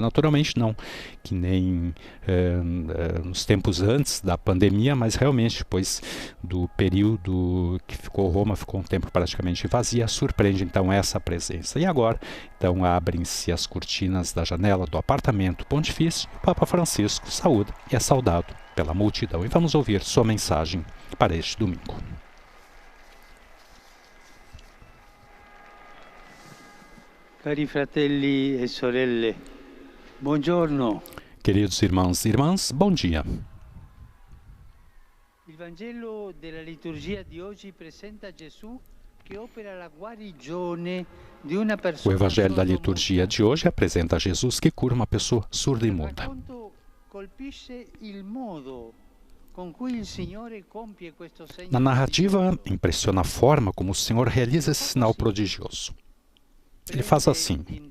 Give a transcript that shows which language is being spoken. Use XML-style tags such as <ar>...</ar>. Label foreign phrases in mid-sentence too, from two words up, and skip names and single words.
<pt>Naturalmente não que nem nos tempos antes da pandemia, mas realmente depois do período que Roma ficou um tempo praticamente vazia, surpreende então essa presença. E agora, então, abrem-se as cortinas da janela do apartamento pontifício, o Papa Francisco saúda e é saudado pela multidão. E vamos ouvir sua mensagem para este domingo.</pt> <it>Cari fratelli e sorelle, buongiorno.</it> <pt>Queridos irmãos e irmãs, bom dia.</pt> <it>Il Vangelo della liturgia di oggi presenta Gesù che opera la guarigione di una</it> <pt>O</pt> <it>persona.</it> <pt>Evangelho da liturgia de hoje apresenta Jesus que cura uma pessoa surda e muda. Na narrativa, impressiona a forma como o Senhor realiza esse sinal prodigioso. Ele faz assim.</pt>